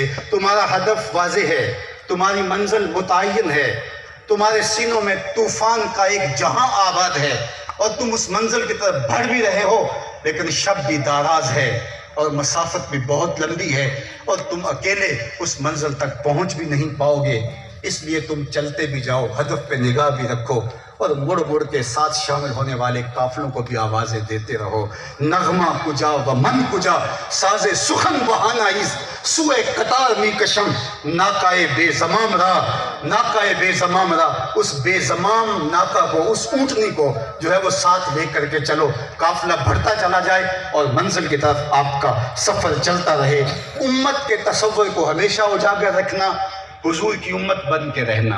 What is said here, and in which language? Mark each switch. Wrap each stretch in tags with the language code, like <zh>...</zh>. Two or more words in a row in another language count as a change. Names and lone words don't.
<ur>تمہارا ہدف واضح ہے، تمہاری منزل متعین ہے، تمہارے سینوں میں طوفان کا ایک جہاں آباد ہے اور تم اس منزل کی طرف بڑھ بھی رہے ہو، لیکن شب بھی دراز ہے اور مسافت بھی بہت لمبی ہے اور تم اکیلے اس منزل تک پہنچ بھی نہیں پاؤ گے. اس لیے تم چلتے بھی جاؤ، ہدف پہ نگاہ بھی رکھو اور مڑ مڑ کے ساتھ شامل ہونے والے قافلوں کو بھی آوازیں دیتے رہو.</ur> <fa>نغمہ کجا و من کجا ساز سخن بہانا اس سوئے قطار می کشم ناکائے بے زمام راہ، ناکائے بے زمام راہ.</fa> <ur>اس بے زمام ناکا کو، اس اونٹنی کو جو ہے وہ ساتھ لے کر کے چلو، قافلہ بڑھتا چلا جائے اور منزل کی طرف آپ کا سفر چلتا رہے. امت کے تصور کو ہمیشہ اجاگر رکھنا، حضور کی امت بن کے رہنا.</ur>